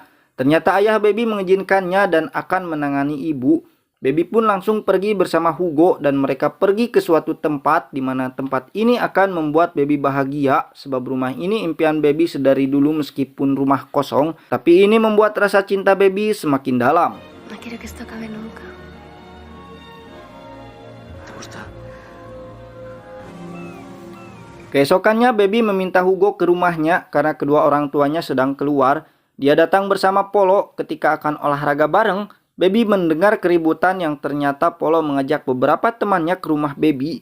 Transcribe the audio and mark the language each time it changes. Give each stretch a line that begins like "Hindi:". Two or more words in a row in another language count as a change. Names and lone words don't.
Indonesian: Ternyata ayah Baby mengizinkannya dan akan menangani ibu. Baby pun langsung pergi bersama Hugo dan mereka pergi ke suatu tempat di mana tempat ini akan membuat Baby bahagia sebab rumah ini impian Baby sedari dulu meskipun rumah kosong, tapi ini membuat rasa cinta Baby semakin dalam.
Spanish: No quiero que esto acabe nunca. ¿Te gusta?
Indonesian: Keesokannya Baby meminta Hugo ke rumahnya karena kedua orang tuanya sedang keluar. Dia datang bersama Polo. Ketika akan olahraga bareng, Baby mendengar keributan yang ternyata Polo mengajak beberapa temannya ke rumah Baby.